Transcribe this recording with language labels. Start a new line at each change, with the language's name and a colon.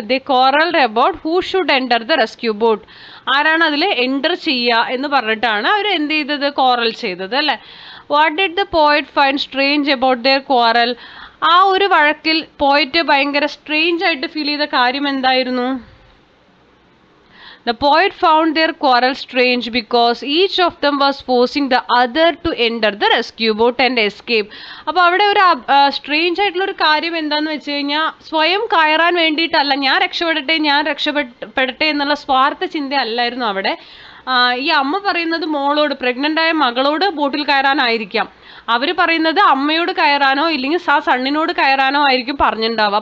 English: They quarrelled about who should enter the rescue boat.
Malayalam: ആരാണ് അതിൽ enter ചെയ്യുക എന്ന് പറഞ്ഞിട്ടാണ് അവർ എന്ത് ചെയ്തത്, കോറൽ ചെയ്തത് അല്ലേ.
English: What did the poet find strange about their quarrel.
Malayalam: ആ ഒരു വഴക്കിൽ പോയറ്റ് ഭയങ്കര സ്ട്രേഞ്ച് ആയിട്ട് ഫീൽ ചെയ്ത കാര്യം എന്തായിരുന്നു?
English: The poet found their quarrel strange because each of them was forcing the other to enter the rescue boat and escape.
Malayalam: അപ്പോൾ അവിടെ ഒരു സ്ട്രേഞ്ച് ആയിട്ടുള്ള ഒരു കാര്യം എന്താണെന്ന് വെച്ച് കഴിഞ്ഞാൽ, സ്വയം കയറാൻ വേണ്ടിയിട്ടല്ല, ഞാൻ രക്ഷപ്പെടട്ടെ എന്നുള്ള സ്വാർത്ഥ ചിന്ത അല്ലായിരുന്നു അവിടെ. ഈ അമ്മ പറയുന്നത് മോളോട്, പ്രഗ്നൻ്റ് ആയ മകളോട് ബോട്ടിൽ കയറാനായിരിക്കാം. അവർ പറയുന്നത് അമ്മയോട് കയറാനോ ഇല്ലെങ്കിൽ ആ സണ്ണിനോട് കയറാനോ ആയിരിക്കും പറഞ്ഞിട്ടുണ്ടാവുക.